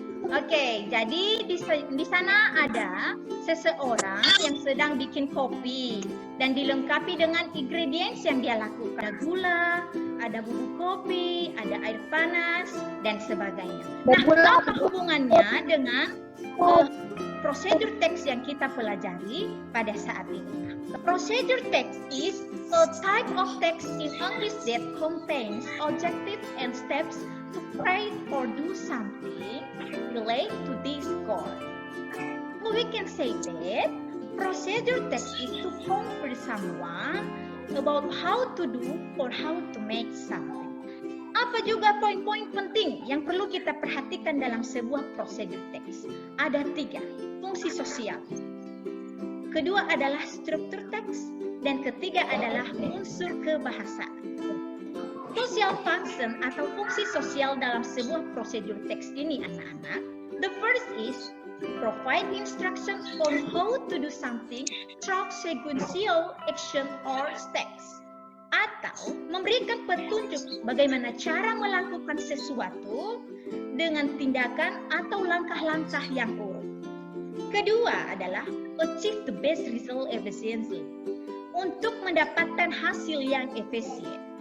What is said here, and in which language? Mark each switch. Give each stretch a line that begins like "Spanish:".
Indonesian: Oke, jadi di sana ada seseorang yang sedang bikin kopi dan dilengkapi dengan ingredients yang dia lakukan. Ada gula, ada bubuk kopi, ada air panas, dan sebagainya. Nah, apa hubungannya dengan prosedur teks yang kita pelajari pada saat ini?
English: Procedure text is a type of text in English that contains objectives and steps to create or do something relate to this goal. We can say that procedure text is to convey someone about how to do or how to make something.
Indonesian: Apa juga poin-poin penting yang perlu kita perhatikan dalam sebuah prosedur teks? Ada 3, fungsi sosial. Kedua adalah struktur teks, dan ketiga adalah unsur kebahasaan.
English: Social function
Indonesian: atau fungsi sosial dalam sebuah prosedur teks ini, anak-anak.
English: The first is provide instructions on how to do something through sequential action or steps.
Indonesian: Atau memberikan petunjuk bagaimana cara melakukan sesuatu dengan tindakan atau langkah-langkah yang urut. Kedua adalah
English: achieve the best result efficiently,
Indonesian: untuk mendapatkan hasil yang efisien.